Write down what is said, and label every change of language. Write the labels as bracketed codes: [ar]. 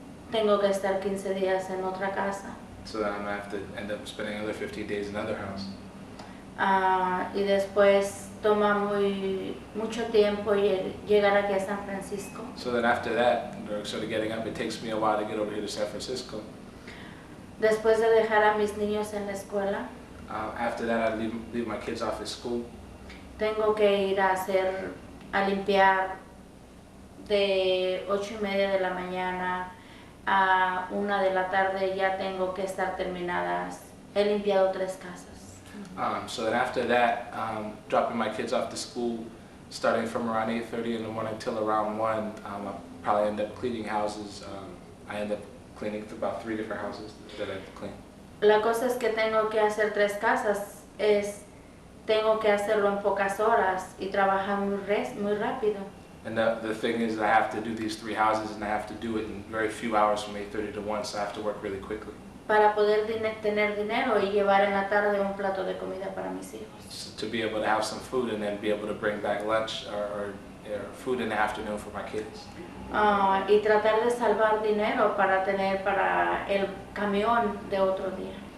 [es] Tengo que estar 15 días en otra casa. [en] So then I'm gonna have to end up spending another 15 days in another house. [es] Y después toma mucho tiempo llegar aquí a San Francisco. [en] So then after that, sort of getting up, it takes me a while to get over here to San Francisco. [es] Después de dejar a mis niños en la escuela, [en] After that, I leave my kids off at school. [es] tengo que ir a limpiar de 8:30 de la mañana a 1 de la tarde. Ya tengo que estar terminadas. He limpiado 3 casas. [en] So then after that, dropping my kids off to school, starting from around 8:30 in the morning till around 1, I'll probably end up cleaning houses. I end up cleaning about 3 different houses that I have to clean. [es] La cosa es que tengo que hacer 3 casas, tengo que hacerlo en pocas horas y trabajar muy rápido. [en] And the thing is, I have to do these 3 houses, and I have to do it in very few hours from 8:30 to 1, so I have to work really quickly. [es] Para poder tener dinero y llevar en la tarde un plato de comida para mis hijos. [en] So to be able to have some food and then be able to bring back lunch or food in the afternoon for my kids. [es] Y tratar de salvar dinero para tener para el camión de otro día.